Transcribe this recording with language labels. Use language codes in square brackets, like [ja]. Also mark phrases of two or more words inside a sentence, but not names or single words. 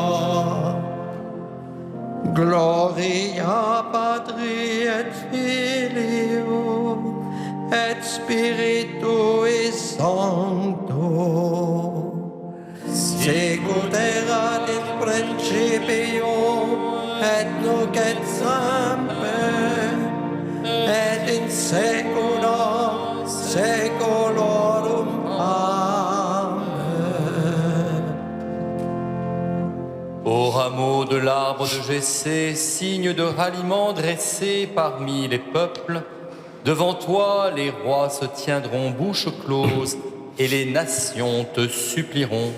[la] Gloria Patri et Filio et Spiritui Sancto, sicut erat in principio et nunc et semper, et in saecula saeculorum. Amen. [fr] Au rameau de l'arbre de Jessé, signe de ralliement dressé parmi les peuples, devant toi les rois se tiendront bouche close et les nations te supplieront.